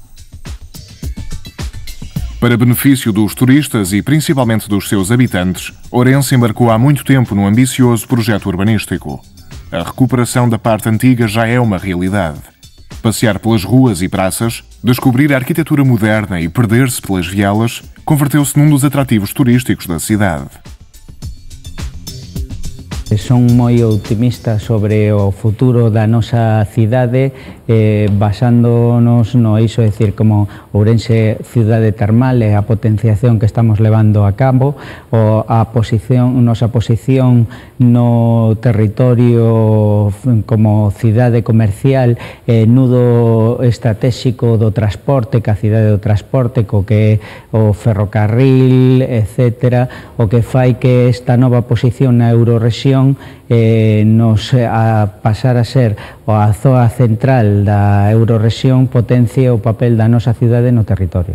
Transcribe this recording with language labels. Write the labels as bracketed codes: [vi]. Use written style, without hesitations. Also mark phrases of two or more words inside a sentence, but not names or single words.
[pt] Para benefício dos turistas e principalmente dos seus habitantes, Ourense embarcou há muito tempo num ambicioso projeto urbanístico. A recuperação da parte antiga já é uma realidade. Passear pelas ruas e praças, descobrir a arquitetura moderna e perder-se pelas vielas, converteu-se num dos atrativos turísticos da cidade. [gl] Son moi optimista sobre o futuro da nosa cidade, basándonos no iso, é dicir, como Ourense cidade termal e a potenciación que estamos levando a cabo, nosa posición no territorio como cidade comercial, nudo estratégico do transporte, que a cidade do transporte, co que é o ferrocarril, etc., o que fai que esta nova posición na Eurorrexión nos a pasar a ser a zona central da Eurorrexión potencie o papel da nosa cidade no territorio.